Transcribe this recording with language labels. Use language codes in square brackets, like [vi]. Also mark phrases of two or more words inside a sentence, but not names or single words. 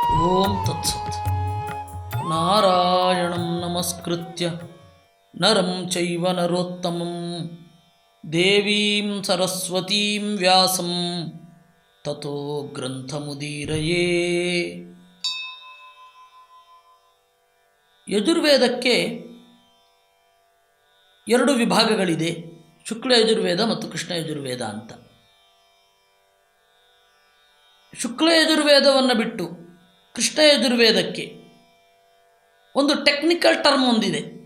[sa] ಓಂ ತತ್ಸತ್. ನಾರಾಯಣಂ ನಮಸ್ಕೃತ್ಯ ನರಂ ಚೈವ ನರೋತ್ತಮಂ ದೇವೀಂ ಸರಸ್ವತೀಂ ವ್ಯಾಸಂ ತತೋ ಗ್ರಂಥಮುದೀರಯೇ. [kn] ಯಜುರ್ವೇದಕ್ಕೆ ಎರಡು ವಿಭಾಗಗಳಿದೆ, ಶುಕ್ಲ ಯಜುರ್ವೇದ ಮತ್ತು ಕೃಷ್ಣ ಯಜುರ್ವೇದ ಅಂತ. ಶುಕ್ಲ ಯಜುರ್ವೇದವನ್ನು ಬಿಟ್ಟು ಕೃಷ್ಣ ಯಜುರ್ವೇದಕ್ಕೆ ಒಂದು [en] technical term [kn] ಒಂದಿದೆ.